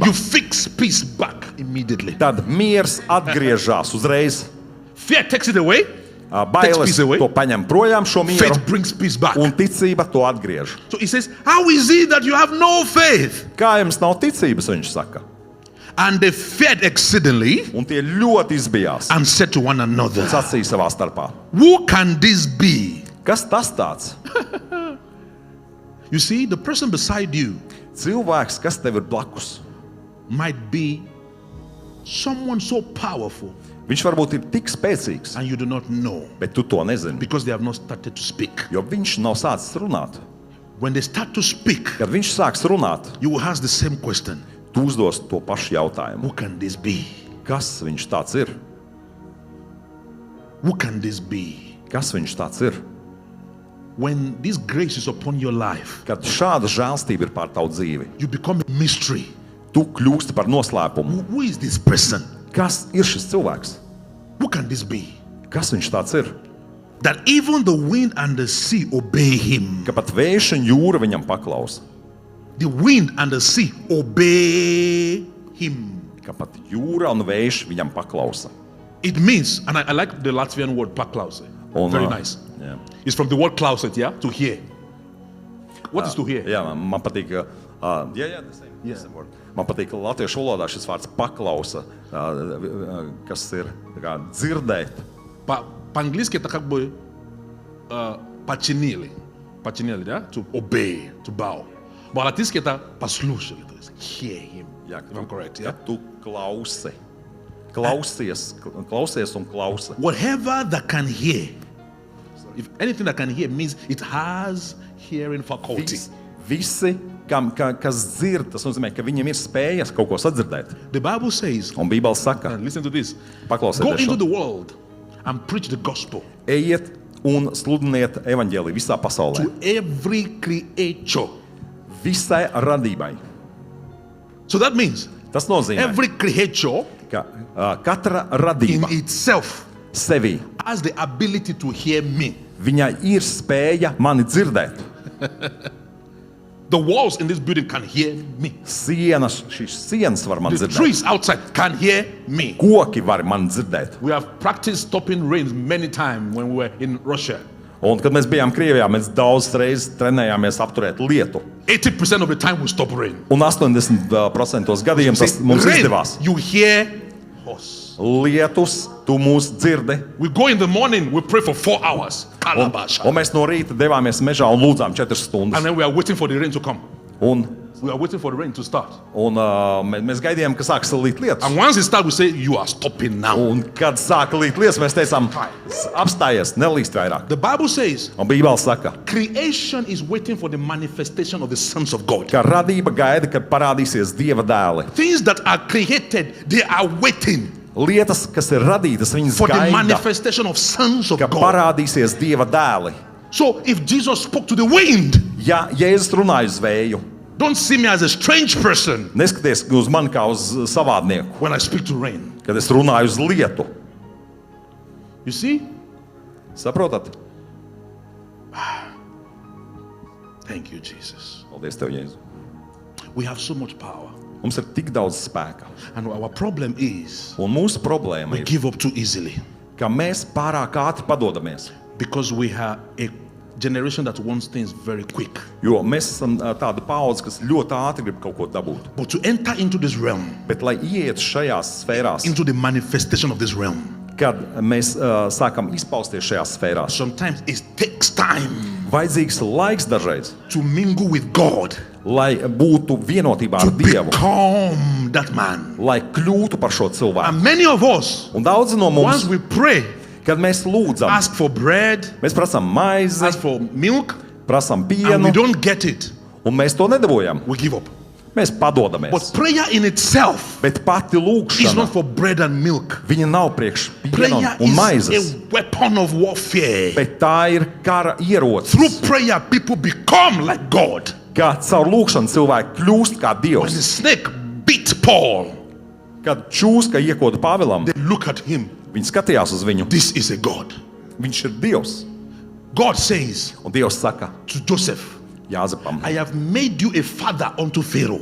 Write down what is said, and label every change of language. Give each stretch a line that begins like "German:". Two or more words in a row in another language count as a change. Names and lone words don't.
English: you fix peace back immediately.
Latvian: tad miers atgriežas uzreiz.
English: Fear takes it away,
Latvian: Bailes
English: peace away.
Latvian: to paņem projām šo mieru,
English: faith brings peace back.
Latvian: un ticība to atgriež.
English: So he says, how is it that you have no faith?
Latvian: Kā jums nav ticības, viņš saka.
English: And they feared exceedingly
Latvian: Un tie ļoti izbijās.
English: and said to one another,
Latvian: Sacīja savā starpā.
English: who can this be?
Latvian: Kas tas tāds?
English: You see, the person beside you
Latvian: Cilvēks, kas tev ir blakus.
English: might be someone so powerful
Latvian: Viņš varbūt ir tik spēcīgs,
English: and you do not know
Latvian: bet tu to nezini.
English: because they have not started to speak.
Latvian: Jo viņš nav sācis runāt.
English: When they start to speak,
Latvian: Kad viņš sāks runāt,
English: you will ask the same question.
Latvian: tu uzdos to pašu jautājumu.
English: Who can this be?
Latvian: Kas viņš tāds ir?
English: Who can this be?
Latvian: Kas viņš tāds ir?
English: When this grace is upon your life,
Latvian: Kad šāda žēlstība ir pār tavu dzīvi,
English: you become a mystery.
Latvian: tu kļūsti par noslēpumu.
English: Who is this person?
Latvian: Kas ir šis cilvēks?
English: Who can this be?
Latvian: Kas viņš tāds ir?
English: That even the wind and the sea obey him.
Latvian: Ka pat vējš un jūra viņam paklausa.
English: The wind and the sea obey him.
Latvian: Ka pat jūra un vējš viņam paklausa.
English: It means, and I like the Latvian word paklause. Very nice.
Latvian: Jā.
English: It's from the word klauset, yeah? To hear. What is to hear?
Latvian: Jā, man patīk, man patīk latviešu valodā šis vārds paklausa, kas ir tā kā dzirdēt.
Russian: По-английски это как бы подчинили, да?
English: To obey, to bow.
Russian: По-латински это послушали, то есть
English: hear him.
Latvian: Jā,
English: If I'm correct, yeah?
Latvian: tu klausi. Klausies un klausa.
English: Whatever that can hear, if anything that can hear means it has hearing faculty.
Latvian: Visi, kas dzird, tas nozīmē, ka viņiem ir spējas kaut ko sadzirdēt.
English: The Bible says,
Latvian: Un Bībele saka,
English: and listen to this, go
Latvian: paklausieties
English: into
Latvian: šo.
English: the world and preach the gospel
Latvian: Ejiet un sludiniet evaņģēliju visā pasaulē.
English: to every creature.
Latvian: Visai radībai.
English: So that means
Latvian: Tas nozīmē,
English: every creature
Latvian: ka katra
English: in
Latvian: radība
English: itself
Latvian: sevī,
English: has the ability to hear me.
Latvian: viņai ir spēja mani dzirdēt.
English: The walls in this building can hear me.
Latvian: Šīs sienas var man
English: The
Latvian: dzirdēt.
English: trees outside can hear me.
Latvian: Koki var man dzirdēt.
English: We have practiced stopping rain many times when we were in Russia.
Latvian: Un, kad mēs bijām Krievijā, mēs daudz reizes trenējāmies apturēt lietu.
English: 80% of the time we stop rain.
Latvian: Un 80% gadījumā tas mums
English: Rain,
Latvian: izdevās.
English: you hear us.
Latvian: Lietus, tu mūs dzirdi.
English: We go in the morning, we pray for 4 hours.
Latvian: Un Kalabasha. mēs no rīta devāmies mežā un lūdzām 4
English: And
Latvian: stundas.
English: then we are waiting for the rain to come.
Latvian: Un
English: We are waiting for the rain to start.
Latvian: mēs gaidījām, ka sāks līt lietus.
English: And once it starts, we say, you are stopping now.
Latvian: Un kad sāka līt lietus, mēs teicām, apstājies, nelīst vairāk.
English: The Bible says,
Latvian: Un Bībele saka,
English: creation is waiting for the manifestation of the sons of God.
Latvian: ka radība gaida, kad parādīsies Dieva dēli.
English: Things that are created, they are waiting
Latvian: Lietas, kas ir radītas, viņas
English: for the
Latvian: gaida,
English: manifestation of sons of
Latvian: ka
English: God.
Latvian: parādīsies Dieva dēli.
English: So if Jesus spoke to the wind,
Latvian: Ja Jēzus runāja uz vēju,
English: don't see me as a strange person
Latvian: neskaties uz mani kā uz savādnieku,
English: when I speak to rain.
Latvian: kad es runāju uz lietu.
English: You see?
Latvian: Saprotat?
English: Thank you, Jesus.
Latvian: Paldies tev, Jēzu.
English: We have so much power.
Latvian: Mums ir tik daudz spēka.
English: And our problem is
Latvian: Un mūsu problēma
English: we
Latvian: ir,
English: give up too easily
Latvian: ka mēs pārāk ātri padodamies.
English: because we are a generation that wants things very quick.
Latvian: Jo mēs esam tāda paudze, kas ļoti ātri grib kaut ko dabūt.
English: But to enter into this realm,
Latvian: Bet, lai ietu šajās sfērās,
English: into the manifestation of this realm,
Latvian: kad mēs sākam izpausties šajās sfērās,
English: sometimes it takes time
Latvian: vajadzīgs laiks dažreiz,
English: to mingle with God,
Latvian: lai būtu vienotībā
English: to
Latvian: ar Dievu,
English: become that man.
Latvian: lai kļūtu par šo cilvēku.
English: And many of us,
Latvian: Un daudzi no
English: once
Latvian: mums,
English: we pray,
Latvian: kad mēs lūdzam,
English: ask for bread,
Latvian: mēs prasām maizi,
English: ask for milk,
Latvian: prasām
English: and we
Latvian: pienu,
English: don't get it,
Latvian: un mēs to nedabūjam.
English: we give up.
Latvian: Mēs padodamies.
English: But prayer in itself
Latvian: Bet pati
English: is
Latvian: lūkšana,
English: not for bread and milk.
Latvian: viņa nav priekš piena
English: Prayer
Latvian: un
English: is
Latvian: maizes,
English: a weapon of warfare.
Latvian: bet tā ir kara ierocis.
English: Through prayer, people become like God.
Latvian: Kā caur lūkšanu cilvēki kļūst kā
English: When the
Latvian: Dievs.
English: snake beat Paul,
Latvian: Kad čūska iekoda Pāvilam,
English: they look at him.
Latvian: viņi skatījās uz viņu.
English: This is a God.
Latvian: Viņš ir Dievs.
English: God says
Latvian: Un Dievs saka
English: to Joseph,
Latvian: Jāzepam,
English: I have made you a father unto Pharaoh.